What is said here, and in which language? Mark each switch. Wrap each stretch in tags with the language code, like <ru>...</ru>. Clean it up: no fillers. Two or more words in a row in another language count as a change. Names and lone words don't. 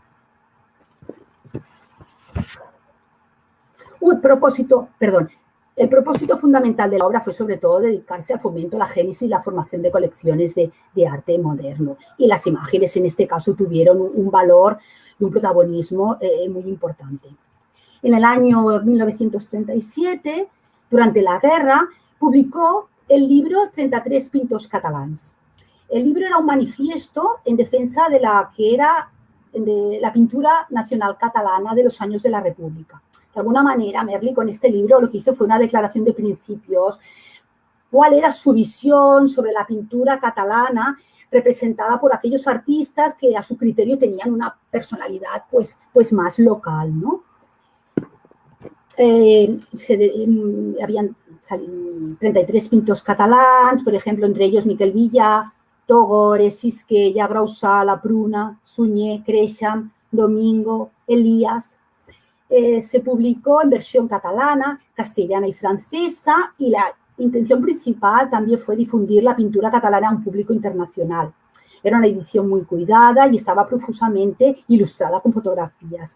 <es>El propósito fundamental de la obra fue sobre todo dedicarse al fomento, la génesis y la formación de colecciones de arte moderno. Y las imágenes en este caso tuvieron un valor y un protagonismo muy importante. En el año 1937, durante la guerra, publicó el libro 33 pintors catalans. El libro era un manifiesto en defensa de la pintura nacional catalana de los años de la República. De alguna manera, Merli con este libro lo que hizo fue una declaración de principios, cuál era su visión sobre la pintura catalana representada por aquellos artistas que a su criterio tenían una personalidad pues más local, ¿no? Habían 33 pintors catalans, por ejemplo, entre ellos Miquel Villà, Togores, Sisquella, Grau Sala, Pruna, Sunyer, Creixam, Domingo, Elías. Se publicó en versión catalana, castellana y francesa, y la intención principal también fue difundir la pintura catalana a un público internacional. Era una edición muy cuidada y estaba profusamente ilustrada con fotografías.</es>